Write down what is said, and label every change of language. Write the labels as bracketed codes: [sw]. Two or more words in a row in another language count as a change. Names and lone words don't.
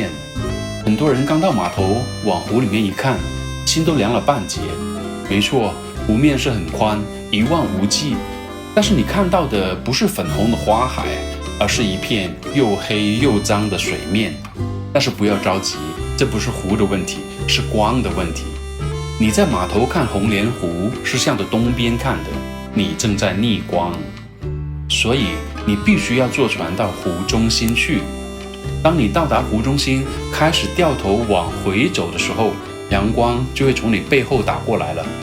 [zh] 很多人剛到碼頭往湖裡面一看，心都涼了半截。沒錯，湖面是很寬，一望無際，但是你看到的不是粉紅的花海，而是一片又黑又髒的水面。但是不要着急，這不是湖的問題，是光的問題。你在碼頭看紅蓮湖是向着東邊看的，你正在逆光，所以你必須要坐船到湖中心去。當你到達湖中心，開始掉頭往回走的時候，陽光就會從你背後打過來了。